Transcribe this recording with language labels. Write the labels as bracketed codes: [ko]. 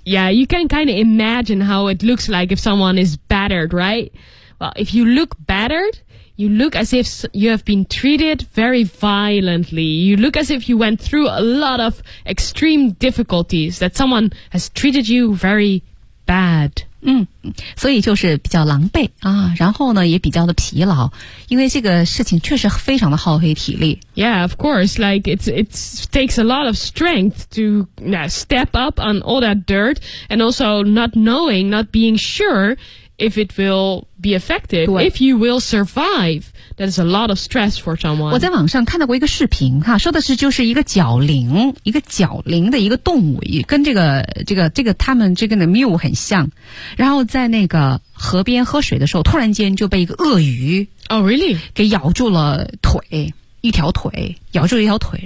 [en] Yeah, you can kind of imagine how it looks like if someone is battered, right? Well, if you look battered, you look as if you have been treated very violently. You look as if you went through a lot of extreme difficulties, that someone has treated you very bad. [zh] 嗯，所以就是比较狼狈啊，然后呢也比较的疲劳，因为这个事情确实非常的耗费体力。 [en] Yeah, of course, like it takes a lot of strength to step up on all that dirt and also not knowing, not being sure,If it will be effective, if you will survive, that is a lot of stress for someone. [zh] 我在网上看到过一个视频哈，说的是就是一个角羚的一个动物，跟这个他们这个的 mule 很像。然后在那个河边喝水的时候，突然间就被一个鳄鱼 [en] Oh, really? [zh] 给咬住了腿，一条腿咬住了一条腿。